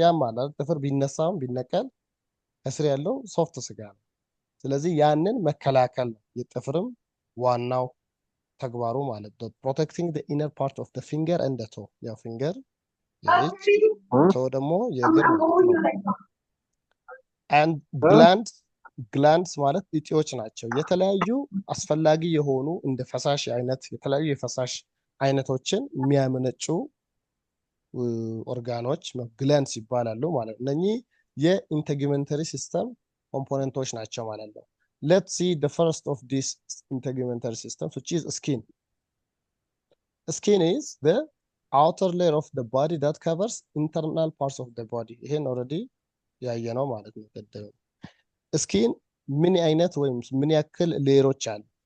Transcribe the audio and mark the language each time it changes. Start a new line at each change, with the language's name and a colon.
Amharic: ያም ማለት ጥፍር ቢነሳም ቢነቀል ከስር ያለው ሶፍት ስጋ ነው። ስለዚህ ያንን መከላከል ነው የጥፍርም ዋናው ተግባሩ ማለት ነው። ፕሮቴክቲንግ the inner part of the finger and the toe። ያው ፊንገር የእጅ ቶ ደግሞ የእግር ማለት ነው። and glands ማለት እጢዎች ናቸው። የተለያዩ አስፈላጊ የሆኑ እንደ ፈሳሽ አይነት የተለያዩ የፈሳሽ አይነቶችን የሚያመነጩ ኦርጋኖች ግላንድስ ይባላሉ ማለት ነው። እነኚህ የኢንተግመንተሪ ሲስተም ኮምፖነንቶች ናቸው ማለት ነው። Let's see the first of these integumentary systems, which is skin.
English: Skin is the outer layer of the body that covers internal parts of the body.
Amharic: ይሄን already ያየነው ማለት ነው። ስኪን ምን አይነት ወይም ምን ያክል ሌየሮች አሉ?